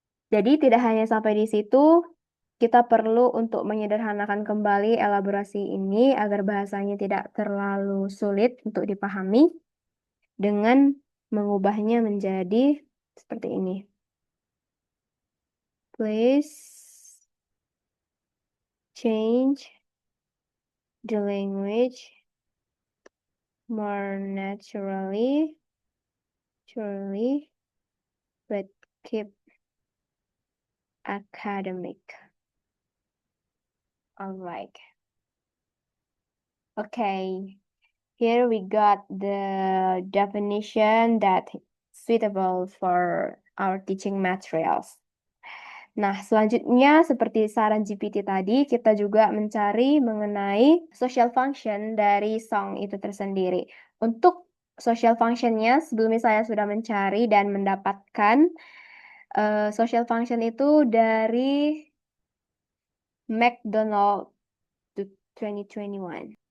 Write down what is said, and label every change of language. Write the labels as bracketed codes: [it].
[id] Jadi tidak hanya sampai di situ, kita perlu untuk menyederhanakan kembali elaborasi ini agar bahasanya tidak terlalu sulit untuk dipahami dengan mengubahnya menjadi seperti ini. [en] Please change the language more naturally, but keep academic. Alright. Okay. Here we got the definition that suitable for our teaching materials. [id] Nah, selanjutnya seperti saran GPT tadi, kita juga mencari mengenai social function dari song itu tersendiri. Untuk social functionnya, sebelumnya saya sudah mencari dan mendapatkan social function itu dari McDonald 2021.